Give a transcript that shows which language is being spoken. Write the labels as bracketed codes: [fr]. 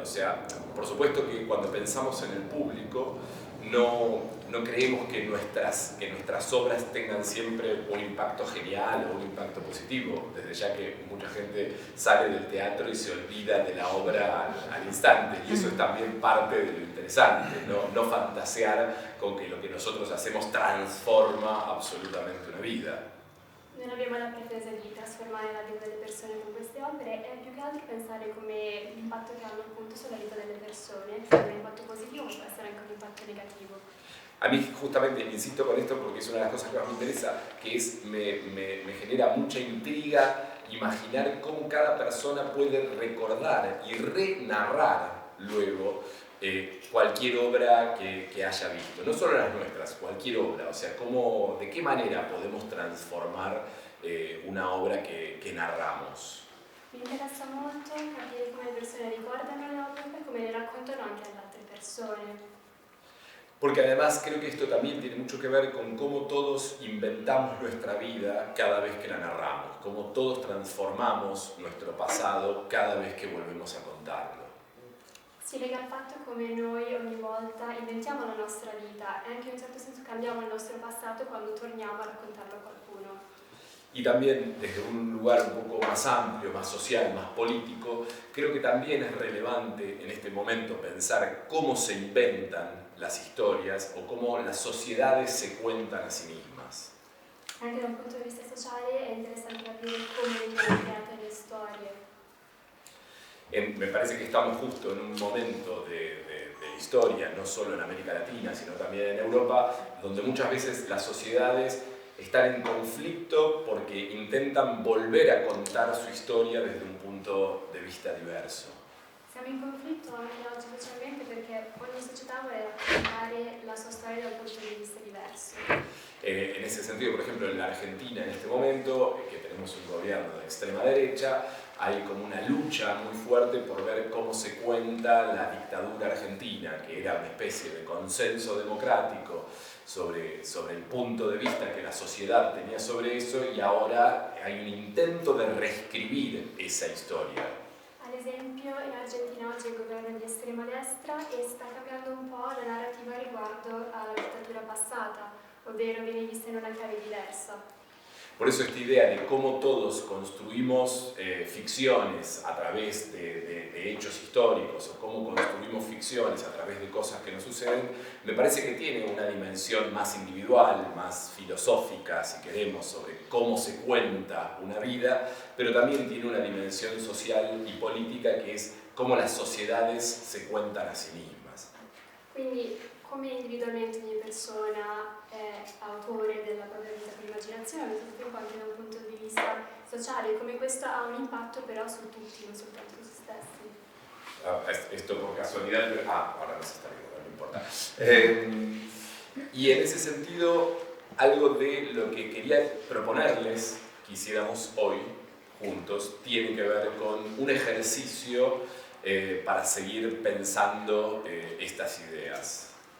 [es] O sea, por supuesto que cuando pensamos en el público, no creemos que nuestras obras tengan siempre un impacto genial o un impacto positivo, desde ya que mucha gente sale del teatro y se olvida de la obra al instante, y eso es también parte de lo interesante, no fantasear con que lo que nosotros hacemos transforma absolutamente una vida. [it] Non abbiamo la pretesa di trasformare la vita delle persone con queste opere, è più che altro pensare come l'impatto che hanno appunto sulla vita delle persone, sia un impatto positivo ma può essere anche un impatto negativo. [es] A mí justamente insisto con esto porque es una de las cosas que más me interesa, que es, me genera mucha intriga imaginar cómo cada persona puede recordar y renarrar luego cualquier obra que haya visto, no solo las nuestras, cualquier obra, o sea, de qué manera podemos transformar una obra que narramos. [it] Mi interessa molto capire come le persone ricordano le opere e come le raccontano anche alle altre persone. [es] Porque además creo que esto también tiene mucho que ver con cómo todos inventamos nuestra vida cada vez que la narramos, cómo todos transformamos nuestro pasado cada vez que volvemos a contarlo. [it] Si lega al fatto come noi ogni volta inventiamo la nostra vita e anche in un certo senso cambiamo il nostro passato quando torniamo a raccontarlo a qualcuno. [es] Y también desde un lugar un poco más amplio, más social, más político, creo que también es relevante en este momento pensar cómo se inventan las historias o cómo las sociedades se cuentan a sí mismas. [it] Anche da un punto di vista sociale è interessante capire come vengono create le storie. [es] Me parece que estamos justo en un momento de historia, no solo en América Latina, sino también en Europa, donde muchas veces las sociedades están en conflicto porque intentan volver a contar su historia desde un punto de vista diverso. [it] Siamo in conflitto anche oggi socialmente perché ogni società vuole raccontare la sua storia da un punto di vista diverso. [es] En ese sentido, por ejemplo, en la Argentina en este momento, que tenemos un gobierno de extrema derecha, hay como una lucha muy fuerte por ver cómo se cuenta la dictadura argentina, que era una especie de consenso democrático sobre el punto de vista que la sociedad tenía sobre eso, y ahora hay un intento de reescribir esa historia. [it] Ad esempio, in Argentina oggi il governo di estrema destra e sta cambiando un po' la narrativa riguardo alla dittatura passata, ovvero viene vista in una chiave diversa. [es] Por eso esta idea de cómo todos construimos ficciones a través de hechos históricos o cómo construimos ficciones a través de cosas que nos suceden, me parece que tiene una dimensión más individual, más filosófica, si queremos, sobre cómo se cuenta una vida, pero también tiene una dimensión social y política que es cómo las sociedades se cuentan a sí mismas. [it] Quindi, come individualmente ogni persona è autore della propria vita per immaginazione, allo stesso tempo anche da un punto di vista sociale, come questo ha un impatto però su tutti, non soltanto su se stessi. [es] Esto por casualidad, ahora no se está viendo, no importa. Y en ese sentido, algo de lo que quería proponerles que hiciéramos hoy juntos tiene que ver con un ejercicio para seguir pensando estas ideas.